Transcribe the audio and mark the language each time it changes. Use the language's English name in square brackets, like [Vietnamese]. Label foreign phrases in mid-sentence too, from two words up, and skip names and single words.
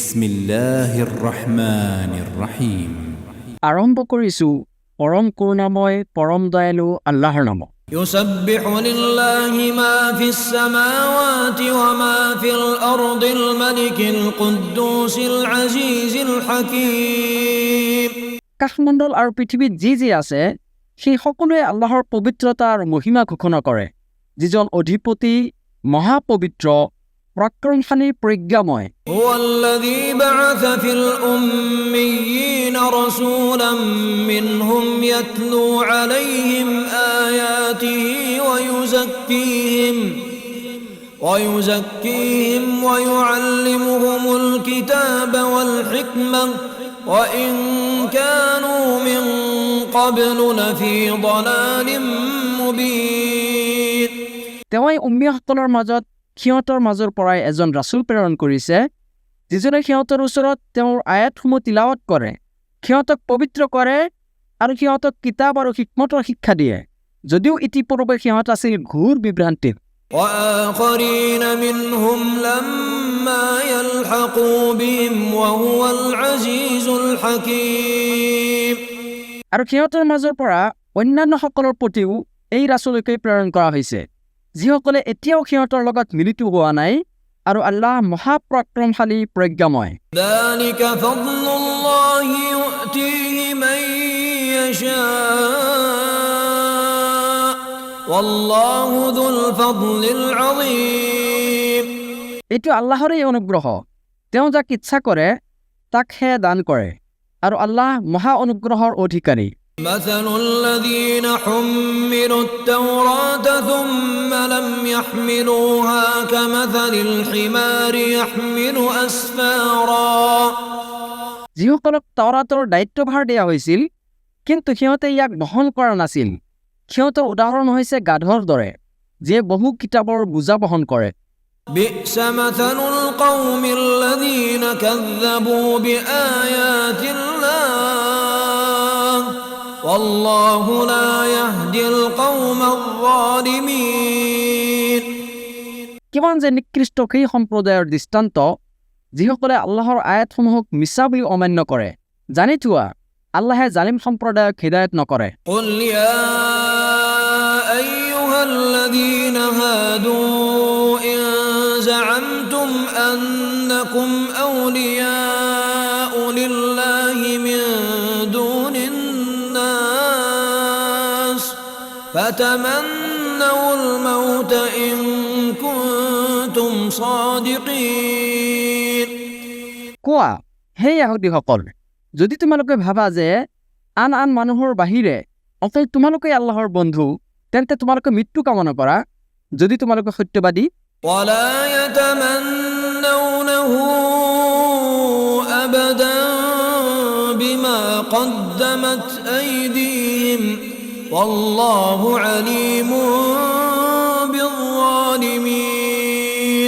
[Arabic] بسم الله الرحمن الرحيم. [Assamese] আৰম্ভ কৰিছোঁ পৰম কৰুণাময় পৰম দয়ালু আল্লাহৰ নামত। [Arabic] يسبح لله ما في السماوات وما في الأرض الملك القدوس العزيز الحكيم। [Assamese] কাশমণ্ডল আৰু পৃথিৱীত যি আছে সেই সকলোৱে আল্লাহৰ পবিত্ৰতা আৰু মহিমা ঘোষণা কৰে, যিজন অধিপতি মহাপবিত্ৰ পৰাক্ৰমশালী প্ৰজ্ঞাময়। [Arabic] هو الذي بعث في الأميين رسولا منهم يتلو عليهم آياته ويزكيهم ويعلمهم الكتاب والحكمة وإن كانوا من قبل لفي ضلال مبين। [Assamese] তেওঁই উম্মীসকলৰ মাজত সিহঁতৰ মাজৰ পৰাই এজন ৰাছুল প্ৰেৰণ কৰিছে, যিজনে সিহঁতৰ ওচৰত তেওঁৰ আয়াতসমূহ তিলাৱত কৰে, সিহঁতক পবিত্ৰ কৰে আৰু সিহঁতক কিতাপ আৰু হিকমতৰ শিক্ষা দিয়ে, যদিও ইতিপূৰ্বে সিহঁত আছিল ঘোৰ বিভ্ৰান্তিত। [Arabic] وآخرين منهم لما يلحقوا بهم وهو العزيز الحكيم। [Assamese] আৰু সিহঁতৰ মাজৰ পৰা অন্যান্যসকলৰ প্ৰতিও এই ৰাছুলকে প্ৰেৰণ কৰা হৈছে, যিসকলে এতিয়াও সিহঁতৰ লগত মিলিত হোৱা নাই, আৰু আল্লাহ মহাপৰাক্ৰমশালী প্ৰজ্ঞাময়। [Arabic] ذلك فضل الله يؤتيه من يشاء والله ذو الفضل العظيم। [Assamese] এইটো আল্লাহৰেই অনুগ্ৰহ, তেওঁ যাক ইচ্ছা কৰে তাক হে দান কৰে, আৰু আল্লাহ মহা অনুগ্ৰহৰ অধিকাৰী। [Arabic] مثل الذين حملوا التوراة ثم لم يحملوها كمثل الحمار يحمل أسفارا। [Assamese] যিসকলক তাওৰাতৰ দায়িত্বভাৰ দিয়া হৈছিল কিন্তু সিহঁতে ইয়াক বহন কৰা নাছিল, সিহঁতৰ উদাহৰণ হৈছে গাধৰ দৰে, যিয়ে বহু কিতাপৰ বোজা বহন কৰে। [Arabic] بئس مثل القوم الذين كذبوا بآيات الله والله لا يهدي القوم الظالمين। [Assamese] কিমান যে নিকৃষ্ট সেই সম্প্ৰদায়ৰ দৃষ্টান্ত, যিসকলে আল্লাহৰ আয়াতসমূহক মিছা বুলি অমান্য কৰে। জানি থোৱা, আল্লাহে জালিম সম্প্ৰদায়ক হিদায়ত নকৰে। [Arabic] قل يا أيها الذين هادوا إن زعمتم أنكم أولياء لله من دون الناس فتمنوا الموت إن كنتم صادقين। [Assamese] কোৱা, হে ইহুদীসকল, যদি তোমালোকে ভাবা যে আন আন মানুহৰ বাহিৰে অকল তোমালোকেই আল্লাহৰ বন্ধু, তেন্তে তোমালোকে মৃত্যু কামনা কৰা, যদি তোমালোকে সত্যবাদী। [Arabic] ولا يتمنونه أبدا بما قدمت أيديهم والله عليم بالظالمين।